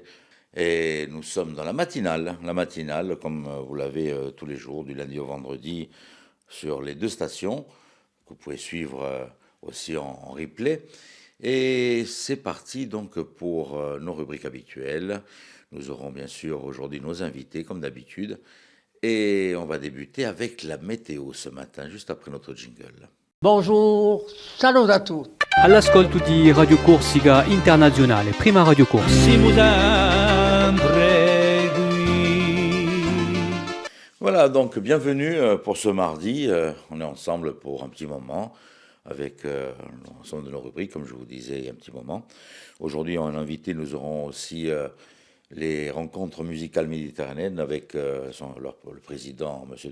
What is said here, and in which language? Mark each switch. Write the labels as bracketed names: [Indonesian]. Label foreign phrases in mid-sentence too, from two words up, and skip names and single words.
[French] Et nous sommes dans la matinale comme vous l'avez tous les jours, du lundi au vendredi, sur les deux stations, que vous pouvez suivre aussi en replay. Et c'est parti donc pour nos rubriques habituelles. Nous aurons bien sûr aujourd'hui nos invités comme d'habitude. Et on va débuter avec la météo ce matin, juste après notre jingle. Bonjour, salut à tutti. [Italian] All'ascolto di Radio Corsica Internazionale, prima Radio Corsica. [French] Voilà, donc bienvenue pour ce mardi. On est ensemble pour un petit moment avec l'ensemble de nos rubriques, comme je vous disais il y a un petit moment. Aujourd'hui, en invité, nous aurons aussi les rencontres musicales méditerranéennes avec le président, M.